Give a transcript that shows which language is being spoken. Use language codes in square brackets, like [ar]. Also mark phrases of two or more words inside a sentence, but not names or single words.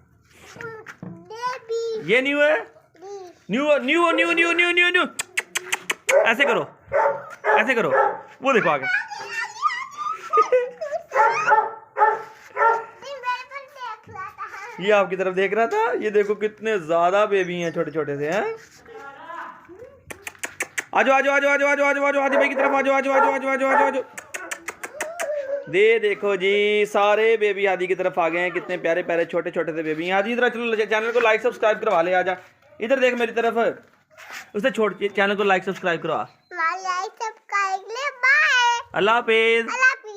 [hi] ये न्यू है, [en] new new new new new new new. [hi] ऐसे करो, ऐसे करो, वो देखो आगे। ये आपकी तरफ देख रहा था। ये देखो कितने ज्यादा बेबी हैं, छोटे छोटे से हैं। आजो आजो आजो आजो आजो आजो आजो हादी भाई की तरफ आजो आजो आजो आजो आजो आजो आजो। दे देखो जी, सारे बेबी हादी की तरफ आ गए हैं। कितने प्यारे प्यारे छोटे छोटे से बेबी। हादी इधर चलो, चैनल को [en] like subscribe [hi] करवा ले। आजा इधर देख मेरी तरफ, उससे छोड़ चैनल को [en] like subscribe [hi] करवा। [en] like subscribe [hi] ले, बाय, अल्लाह हाफिज।